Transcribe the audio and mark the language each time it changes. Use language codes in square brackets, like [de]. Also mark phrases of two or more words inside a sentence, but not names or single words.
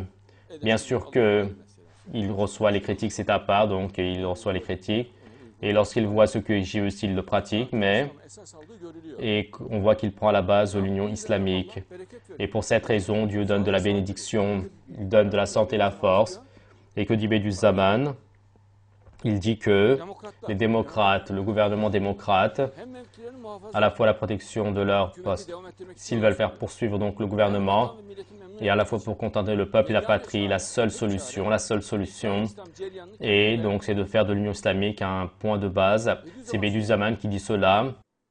[fr] Bien sûr qu'il reçoit les critiques, c'est à part, donc il reçoit les critiques. Et lorsqu'il voit ce que j'ai aussi, il le pratique, mais [tr] esas aldığı görülüyor. [fr] et on voit qu'il prend à la base l'union islamique. [tr] Bereket veriyor. [fr] Et pour cette raison, Dieu donne de la bénédiction, il donne de la santé et la force. Et que dit Bediüzzaman? Il dit que les démocrates, le gouvernement démocrate, [tr] Hem mevkilerini muhafaza [fr] à la fois la protection de leur poste, [tr] devam ettirmek [fr] s'ils veulent faire poursuivre donc le gouvernement, [tr] ve milletin memnun [fr] et à la fois pour contenter le peuple et la patrie, la seule solution, [tr] İslam ceryanını [fr] et donc c'est de faire de l'Union islamique un point de base. C'est Bediüzzaman qui dit cela.